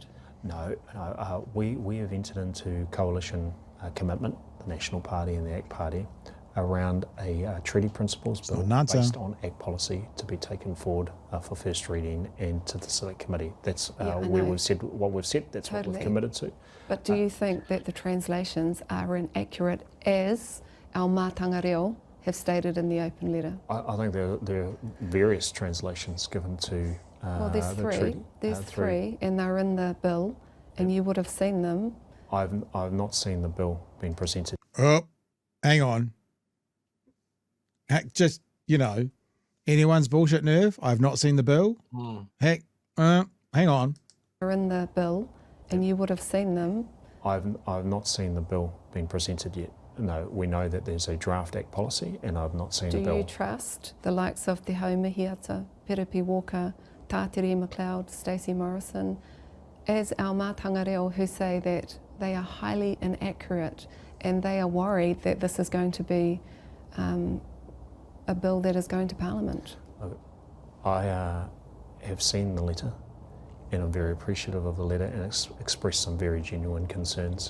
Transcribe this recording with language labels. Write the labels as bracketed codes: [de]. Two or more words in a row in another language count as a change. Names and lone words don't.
[en] No, we have entered into coalition commitment, the National Party and the ACT Party, around a treaty principles bill based on ACT policy to be taken forward for first reading and to the select committee. That's where we've said what we've said, that's what we've committed to. But do you think that the translations are inaccurate as our [mi] mātanga reo [en] have stated in the open letter? I think there are various translations given to well, there's three. There's three, and they're in the bill, and you would have seen them. I've not seen the bill being presented. Oh, hang on. Heck, just, anyone's bullshit nerve. I've not seen the bill. Heck, hang on. They're in the bill, and you would have seen them. I've not seen the bill being presented yet. No, we know that there's a draft ACT policy, and I've not seen the bill. Do you trust the likes of Te Haumihiata, Perepi Walker, Tātiri McLeod, Stacey Morrison, as our [mi] mātanga reo [en] who say that they are highly inaccurate and they are worried that this is going to be a bill that is going to Parliament? I have seen the letter, and I'm very appreciative of the letter, and expressed some very genuine concerns.